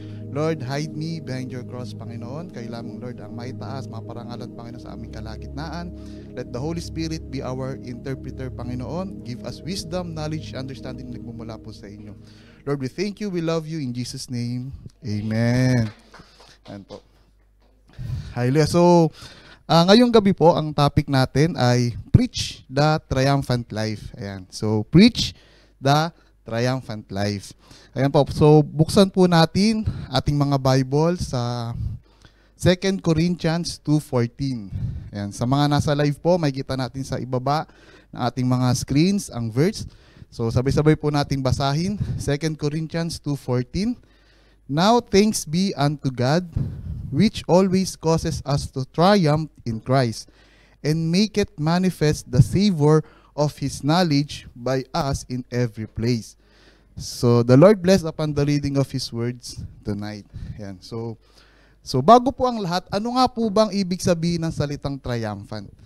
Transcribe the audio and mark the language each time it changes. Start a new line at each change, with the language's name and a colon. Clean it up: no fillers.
English: Lord, hide me behind your cross, Panginoon.
Filipino: Kayo lamang, Lord, ang maitaas, maparangalan, Panginoon, sa aming kalagitnaan.
English: Let the Holy Spirit be our interpreter, Panginoon. Give us wisdom, knowledge, understanding
Filipino: na nagmumula po sa inyo.
English: Lord, we thank you, we love you, in Jesus' name.
Filipino: Amen. Ayan po. Hallelujah. So, ngayong gabi po, ang topic natin ay
English: Preach the Triumphant Life. Ayan. So, Preach the Triumphant Life. Ayan po.
Filipino: So, buksan po natin ating mga Bible sa 2 Corinthians 2:14. Ayan. Sa mga nasa live po, makikita natin sa ibaba ng ating mga screens ang verse. So, sabay-sabay po natin basahin. 2 Corinthians 2:14.
English: Now, thanks be unto God, which always causes us to triumph in Christ, and make it manifest the savor of His knowledge by us in every place. So, the Lord bless upon the reading of His words tonight.
Filipino: Ayan. So bago po ang lahat, ano nga po bang ibig sabihin ng salitang triumphant?